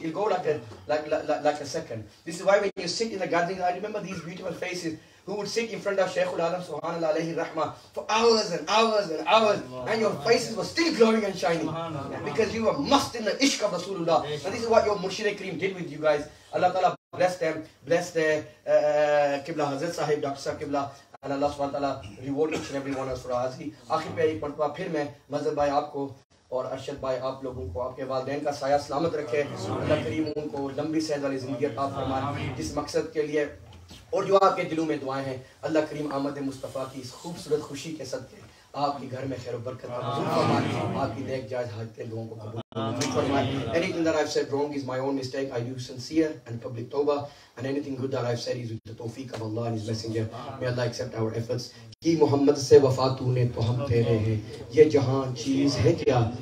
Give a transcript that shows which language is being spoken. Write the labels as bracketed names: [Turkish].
[English] It'll go like a second. This is why when you sit in the gatherings, I remember these beautiful faces who would sit in front of Shaykhul Alam subhanallah alayhi rahmah for hours and hours and hours, and your faces were still glowing and shining because you were must in the ishq of Rasulullah. And this is what your Murshid Kareem did with you guys. Allah Ta'ala bless them, bless their Qibla Hazrat Sahib, Dr. Sahib Qibla, and Allah subhanahu wa ta'ala reward each and every one of us for Hazi. [Hindi] आखिर पे एक मरतबा फिर मैं मज़हर भाई आपको और अरशद भाई आप लोगों को आपके वालिदैन का साया सलामत रखे। अल्लाह करीम उनको लंबी सेहत वाली ज़िंदगी अता फरमाए। जिस मकसद के लिए और जो आपके दिलों में दुआएं हैं, अल्लाह करीम आमद मुस्तफ़ा की इस खूबसूरत खुशी के सदक़े आपके घर में खैर बरकत फरमाए, आपकी नेक जायज़ हाजतें लोगों को कबूल फरमाए। [English] Anything that I've said wrong is my own mistake. I do sincere and public tawbah, and anything good that I've said is with the tawfiq of Allah and His Messenger. May Allah accept our efforts. [Hindi] कि मोहम्मद से वफा तूने तो हम तेरे हैं, ये जहां चीज़ है क्या